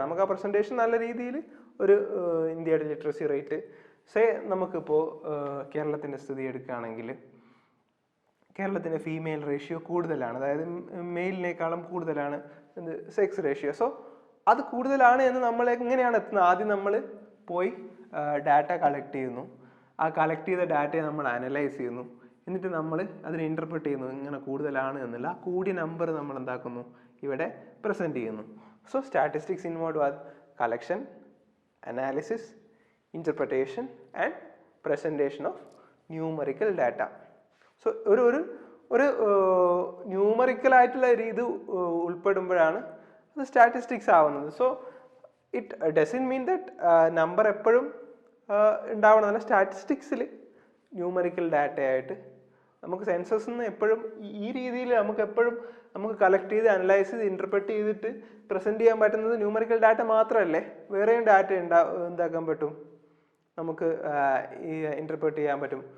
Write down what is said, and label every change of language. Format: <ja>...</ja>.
<ml>നമുക്ക് ആ പ്രസന്റേഷൻ നല്ല രീതിയിൽ ഒരു ഇന്ത്യയുടെ ലിറ്ററസി റേറ്റ് നമുക്കിപ്പോൾ കേരളത്തിൻ്റെ സ്ഥിതി എടുക്കുകയാണെങ്കിൽ കേരളത്തിൻ്റെ ഫീമെയിൽ റേഷ്യോ കൂടുതലാണ്, അതായത് മെയിലിനേക്കാളും കൂടുതലാണ് സെക്സ് റേഷ്യോ. സോ അത് കൂടുതലാണ് എന്ന് നമ്മൾ എങ്ങനെയാണ് എത്തുന്നത്? ആദ്യം നമ്മൾ പോയി ഡാറ്റ കളക്ട് ചെയ്യുന്നു, ആ കളക്ട് ചെയ്ത ഡാറ്റയെ നമ്മൾ അനലൈസ് ചെയ്യുന്നു, എന്നിട്ട് നമ്മൾ അതിനെ ഇൻ്റർപ്രറ്റ് ചെയ്യുന്നു ഇങ്ങനെ കൂടുതലാണ് എന്നുള്ള ആ കൂടിയ നമ്പർ നമ്മൾ എന്താക്കുന്നു, ഇവിടെ പ്രസൻറ്റ് ചെയ്യുന്നു.</ml> <en>So statistics involve collection, analysis, interpretation and presentation of numerical data.</en> <ml>So ഒരു ന്യൂമറിക്കൽ ആയിട്ടുള്ള ഇത് ഉൾപ്പെടുമ്പോഴാണ് അത് സ്റ്റാറ്റിസ്റ്റിക്സ് ആവുന്നത്.</ml> <en>so it doesn't mean that number</en> <ml>എപ്പോഴും ഉണ്ടാവണമെന്നല്ല. സ്റ്റാറ്റിസ്റ്റിക്സിൽ ന്യൂമറിക്കൽ ഡാറ്റയായിട്ട് നമുക്ക് സെൻസസ് നിന്ന് എപ്പോഴും ഈ രീതിയിൽ നമുക്ക് കളക്ട് ചെയ്ത് അനലൈസ് ചെയ്ത് ഇൻ്റർപ്രറ്റ് ചെയ്തിട്ട് പ്രസൻറ്റ് ചെയ്യാൻ പറ്റുന്നത് ന്യൂമറിക്കൽ ഡാറ്റ മാത്രമല്ലേ, വേറെയും ഡാറ്റ എന്താക്കാൻ പറ്റും, നമുക്ക് ഈ ഇൻ്റർപ്രറ്റ് ചെയ്യാൻ പറ്റും.</ml>